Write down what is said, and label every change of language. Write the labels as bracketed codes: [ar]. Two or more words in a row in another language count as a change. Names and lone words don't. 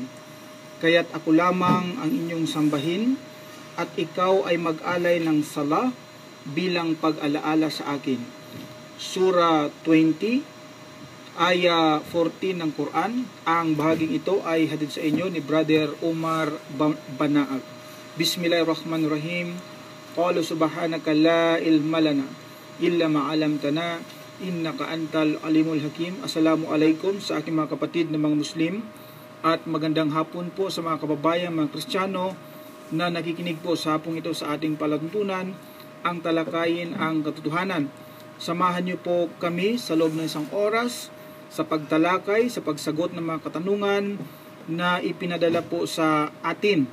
[tl] Kaya't ako lamang ang inyong sambahin at ikaw ay mag-alay ng sala bilang pag-alaala sa akin. Surah 20, Aya 14 ng Quran. Ang bahaging ito ay hatid sa inyo ni Brother Umar Banaag. [ar] بسم الله الرحمن الرحيم قال سبحانك لا علم لنا إلا ما علمتنا إنك أنت العليم الحكيم. [tl] Assalamualaikum sa aking mga kapatid na mga Muslim at magandang hapon po sa mga kababayan mga Kristiyano na nakikinig po sa hapong ito sa ating palatuntunan, ang talakayin ang katotohanan. Samahan niyo po kami sa loob ng isang oras sa pagtalakay, sa pagsagot ng mga katanungan na ipinadala po sa atin.